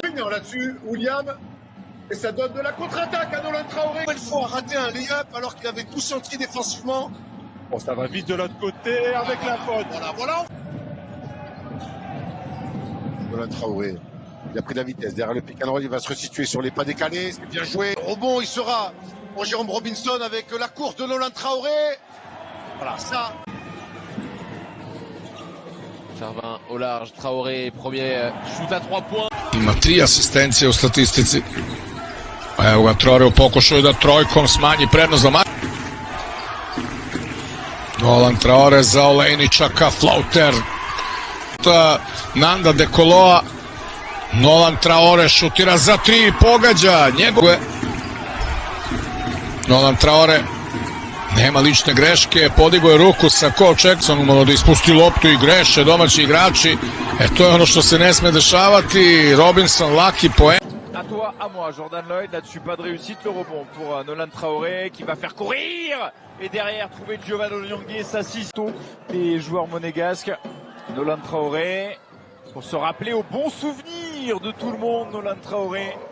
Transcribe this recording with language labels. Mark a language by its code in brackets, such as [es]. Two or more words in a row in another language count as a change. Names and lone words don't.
[fr] Là-dessus, William, et ça donne de la contre-attaque à Nolan Traoré. Une fois raté un lay-up alors qu'il avait tout senti défensivement. Bon, ça va vite de l'autre côté avec la faute. Voilà. Nolan Traoré. Il a pris de la vitesse. Derrière le [en] pick and roll, [fr] il va se resituer sur les pas décalés. C'est bien joué. Rebond, il sera pour Jérôme Robinson avec la course de Nolan Traoré. Voilà, ça. Charvin au large, Traoré, premier shoot à 3 points. [sr] Ima 3 asistencije u statistici. Evo ga Traore u pokušaju da trojkom smanji prednost za Makedoniju. Nolan Traore za Olejničaka, flauter. Nanda De Coloa. Nolan Traore šutira za 3 i pogađa. Nolan Traore nema lične greške, podigao je ruku sa Cole Jackson, umalo da ispusti loptu i greše domaći igrači. To je ono što se ne sme dešavati. Robinson, laki poen. [fr] À toi, à moi, Jordan Lloyd, là-dessus pas de réussite, le rebond pour Nolan Traoré qui va faire courir et derrière trouver Giovanni Onyongue, s'assiste des joueurs monégasques. Nolan Traoré, pour se rappeler au bon souvenir de tout le monde, Nolan Traoré.